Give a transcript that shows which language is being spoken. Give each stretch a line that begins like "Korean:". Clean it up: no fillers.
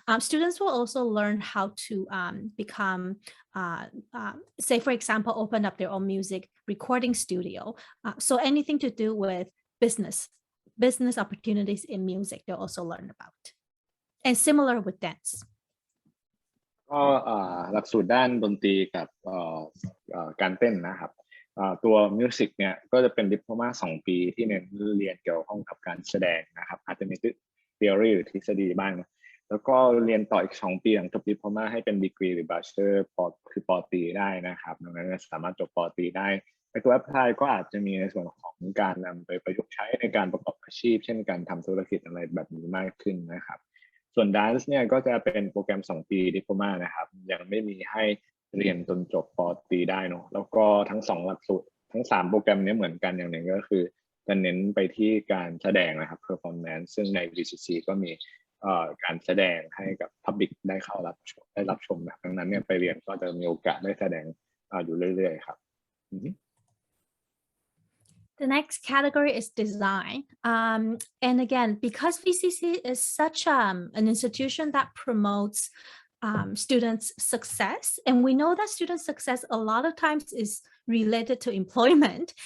English: Students will also learn how to become, say, for example, open up their own music recording studio. So anything to do with business opportunities in music, they'll also learn about. And similar with dance.
Thai: ก็หลักสูตรด้านดนตรีกับการเต้นนะครับตัวมิวสิกเนี่ยก็จะเป็นดิโพลมา2 ปีที่เน้นเรียนเกี่ยวข้องกับการแสดงนะครับอาจจะมีtheory หรือทฤษฎีบ้างนะแล้วก็เรียนต่ออีก2 ปีหลังจบดิโพลมาให้เป็นดีกรีหรือ bachelor คือป. ตรีได้นะครับดังนั้นสามารถจบป.ตรีได้ในตัว apply ก็อาจจะมีในส่วนของการนำไปประยุกต์ใช้ในการประกอบอาชีพเช่นการทำธุรกิจอะไรแบบนี้มากขึ้นนะครับส่วน dance เนี่ยก็จะเป็นโปรแกรม2 ปีดิโพลมานะครับยังไม่มีให้เรียนจนจบป. ตรีได้เนาะแล้วก็ทั้ง2 หลักสูตรทั้ง3 โปรแกรมนี้เหมือนกันอย่างหนึ่งก็คือจะเน้นไปที่การแสดงนะครับ performance ซึ่งใน VCC ก็มีการแสดงให้กับ public ได้เข้ารับชมนะดังนั้นเนี่ยไปเรียนก็จะมีโอกาสได้แสดงอยู่เรื่อยๆครับ
English: The next category is design. And again, because VCC is such an institution that promotes students' success, and we know that student success a lot of times is related to employment.